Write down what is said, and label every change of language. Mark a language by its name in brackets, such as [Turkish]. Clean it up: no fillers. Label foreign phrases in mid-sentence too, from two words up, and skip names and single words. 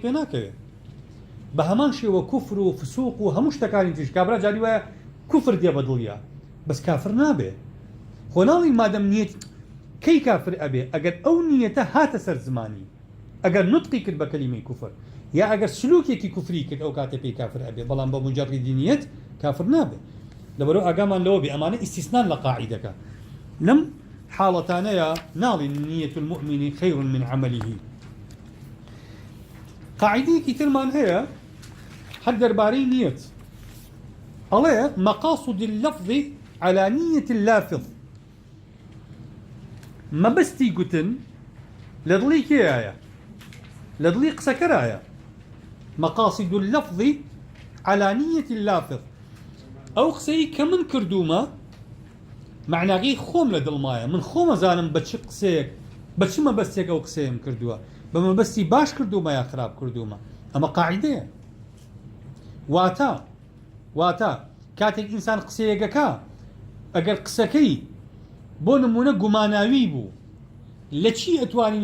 [Central Kurdish] پێ ناکەوێت بە هەمان شێوە کوفر و فسوق و هەموو شتەکانی تریش کابرا جاری وایە کوفر دێ بە دڵیا بەس کافر نابێ خۆ ناڵی مادەم نیەت کەی کافر ئەبێ ئەگەر ئەو نیەتە هاتە سەر زمانی ئەگەر نوتقی کرد بە کەلیمەی کوفر یا ئەگەر سلوکێکی کوفری کرد ئەو کاتە پێی کافر ئەبێ بەڵام بە مجەڕیدی نیەت کافر نابێ لەبەرەوە ئاگامان لەوە بێ ئەمانە ئیستیسنان لە قاعیدەکە لەم حاڵەتانەیە ناڵی [Arabic] نیەت المؤمن خەیر من عەمەلیه [Central Kurdish] قاعدەیەکی ترمان هەیە هەر دەربارەی نیەت ئەڵێ [Arabic] مەقاصد اللفظ على نیەت اللافظ [Central Kurdish] مەبەستی گوتن لە دڵی کێیایە لە دڵی قسەکەرایە [Arabic] مەقاصد اللفظ على نیەت اللافظ [Central Kurdish] ئەو قسەی کە من کردومە معناغی خۆم لە دڵمایە من خۆم ئەزانم بە چ قسەیەک بە چ مەبەستێک ئەو قسەیەم کردووە بە مەبەستی باش کردومە یا خراپ کردومە ئەمە قاعیدەیە واتە کاتێک ئینسان قسەیەکەکە ئەگەر قسەکەی بۆ نمونە گوماناوی بوو لە چی ئەتوانین